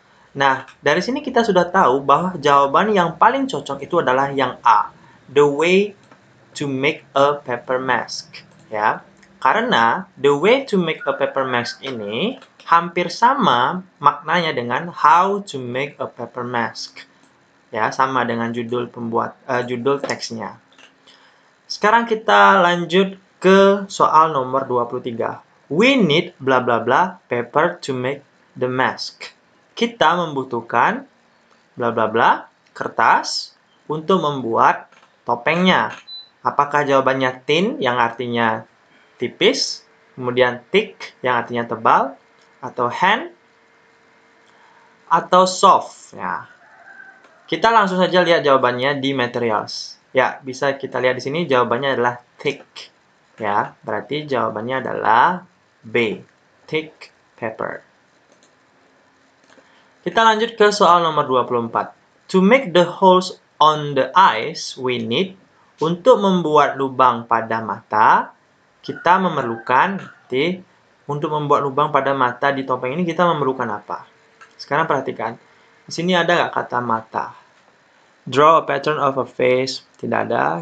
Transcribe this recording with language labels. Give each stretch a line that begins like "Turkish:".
Indonesian: Nah, dari sini kita sudah tahu bahwa jawaban yang paling cocok itu adalah yang A,
English: the way to make a paper mask
Indonesian: ya. Karena
English: the way to make a paper mask
Indonesian: ini hampir sama maknanya dengan
English: how to make a paper mask.
Indonesian: Ya, sama dengan judul teksnya. Sekarang kita lanjut ke soal nomor 23.
English: We need bla bla bla paper to make the mask.
Indonesian: Kita membutuhkan bla bla bla kertas untuk membuat topengnya. Apakah jawabannya thin yang artinya tipis, kemudian thick yang artinya tebal, atau hand, atau soft ya. Kita langsung saja lihat jawabannya di materials. Ya, bisa kita lihat di sini jawabannya adalah thick. Ya, berarti jawabannya adalah B, thick paper. Kita lanjut ke soal nomor 24.
English: To make the holes on the eyes, we need.
Indonesian: Untuk membuat lubang pada mata, kita memerlukan untuk membuat lubang pada mata di topeng ini kita memerlukan apa? Sekarang perhatikan. Di sini ada nggak kata mata?
English: Draw a pattern of a face.
Indonesian: Tidak ada.